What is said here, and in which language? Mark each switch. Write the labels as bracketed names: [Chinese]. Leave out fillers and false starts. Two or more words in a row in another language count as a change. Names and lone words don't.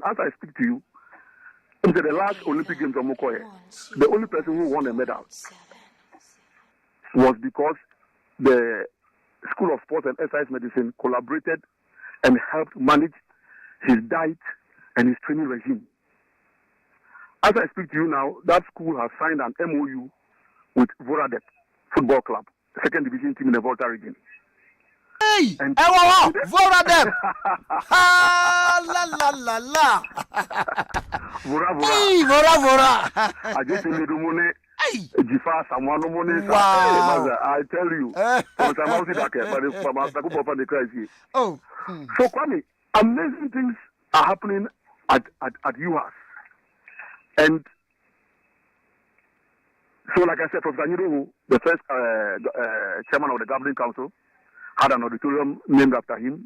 [English] As I speak to you, into the last Olympic Games of Mokoye, the only person who won a medal was because the School of Sports and Exercise Medicine collaborated and helped manage his diet and his training regime. As I speak to you now, that school has signed an MOU with Voradep Football Club, the second division team in the Volta region. Hey! Voradep! La la la la! Vora. Hey, Vora! I just said the money. Jifa someone money. Wow! I tell you, oh, so Kwame, amazing things are happening at UAS, and so like I said, Professor Niru, the first chairman of the governing council, had an auditorium named after him.